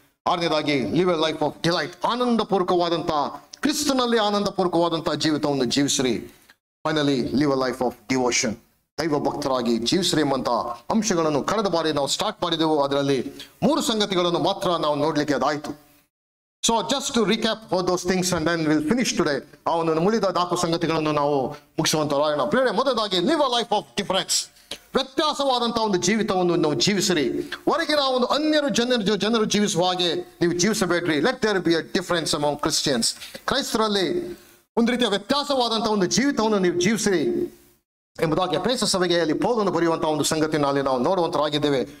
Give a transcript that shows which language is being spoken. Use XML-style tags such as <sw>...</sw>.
<kn>6ನೇದಾಗಿ</kn> <en>live a life of delight,</en> <kn>ಆನಂದಪೂರ್ವಕವಾದಂತಹ ಕ್ರಿಸ್ತನಲ್ಲಿ ಆನಂದಪೂರ್ವಕವಾದಂತಹ ಜೀವಿತವನ್ನು ಜೀವಿಸ್ರಿ. Finally</kn> <en>live a life of devotion,</en> <kn>ದೈವ ಭಕ್ತರಾಗಿ ಜೀವಿಸ್ರಿ ಎಂಬಂತ ಅಂಶಗಳನ್ನು ಕಳೆದ ಬಾರಿ ನಾವು ಸ್ಟಾರ್ಟ್ ಮಾಡಿದೆವು. ಅದರಲ್ಲಿ 3 ಸಂಗತಿಗಳನ್ನು ಮಾತ್ರ ನಾವು ನೋಡ್ಲಿಕ್ಕೆ ಅದಾಯ್ತು.</kn> <en>So just to recap all those things and then we'll finish today.</en> <kn>ಆ ಒಂದು ಮುಳಿದ 4 ಸಂಗತಿಗಳನ್ನು ನಾವು ಮುಗಿಸುವಂತರಾಗೋಣ. ಪ್ರಿಯರೇ, ಮೊದಲಾಗಿ</kn> <en>live a life of difference,</en> <kn>ವ್ಯತ್ಯಾಸವಾದಂತಹ ಒಂದು ಜೀವಿತವನ್ನು ನಾವು ಜೀವಿಸಿರಿ. ಹೊರಗಿನ ಒಂದು ಅನ್ಯರು ಜನರು ಜೀವಿಸುವ ಹಾಗೆ ನೀವು ಜೀವಿಸಬೇಡ್ರಿ.</kn> <en>let there be a difference among Christians,</en> <kn>ಕ್ರೈಸ್ತರಲ್ಲಿ ಒಂದು ರೀತಿಯ ವ್ಯತ್ಯಾಸವಾದಂತಹ ಒಂದು ಜೀವಿತವನ್ನು ನೀವು ಜೀವಿಸಿರಿ ಎಂಬುದಾಗಿ ಎಫೆಸ ಸಭೆಗೆ ಅಲ್ಲಿ ಪೌಲನು ಬರೆಯುವಂತಹ ಒಂದು ಸಂಗತಿನಲ್ಲಿ ನಾವು ನೋಡುವಂತರಾಗಿದ್ದೇವೆ.</kn>